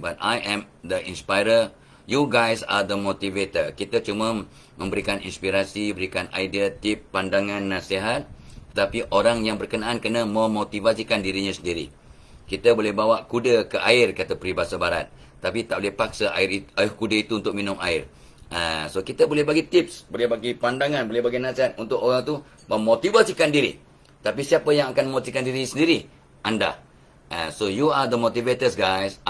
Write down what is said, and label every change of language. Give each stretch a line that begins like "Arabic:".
English: But I am the inspirer, you guys are the motivator.
Malay: Kita cuma memberikan inspirasi, berikan idea, tip, pandangan, nasihat. Tetapi orang yang berkenaan kena memotivasikan dirinya sendiri. Kita boleh bawa kuda ke air, kata peribahasa barat. Tapi tak boleh paksa air kuda itu untuk minum air. So kita boleh bagi tips, boleh bagi pandangan, boleh bagi nasihat untuk orang tu memotivasikan diri. Tapi siapa yang akan memotivasikan diri sendiri? Anda.
English: So you are the motivators guys.